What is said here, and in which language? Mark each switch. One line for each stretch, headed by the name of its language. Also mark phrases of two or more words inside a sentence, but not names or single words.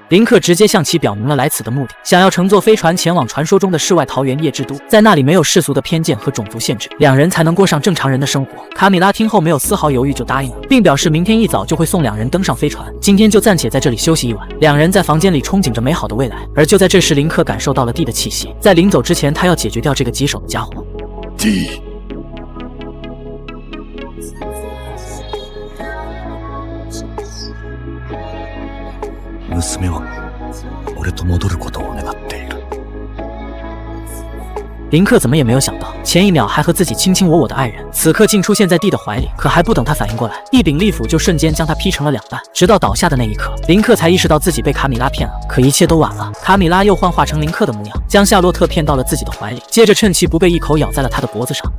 Chinese: 林克直接向其表明了来此的目的，想要乘坐飞船前往传说中的世外桃源夜之都，在那里没有世俗的偏见和种族限制，两人才能过上正常人的生活。卡米拉听后没有丝毫犹豫就答应了，并表示明天一早就会送两人登上飞船，今天就暂且在这里休息一晚。两人在房间里憧憬着美好的未来。而就在这时，林克感受到了蒂的气息，在临走之前，他要解决掉这个棘手的家伙。 D。
Japanese: 娘は俺と戻ることを願っている。
Chinese: 林克怎么也没有想到，前一秒还和自己卿卿我我的爱人，此刻竟出现在蒂的怀里。可还不等他反应过来，一柄利斧就瞬间将他劈成了2半。直到倒下的那一刻，林克才意识到自己被卡米拉骗了。可一切都晚了，卡米拉又幻化成林克的模样，将夏洛特骗到了自己的怀里，接着趁其不备一口咬在了他的脖子上。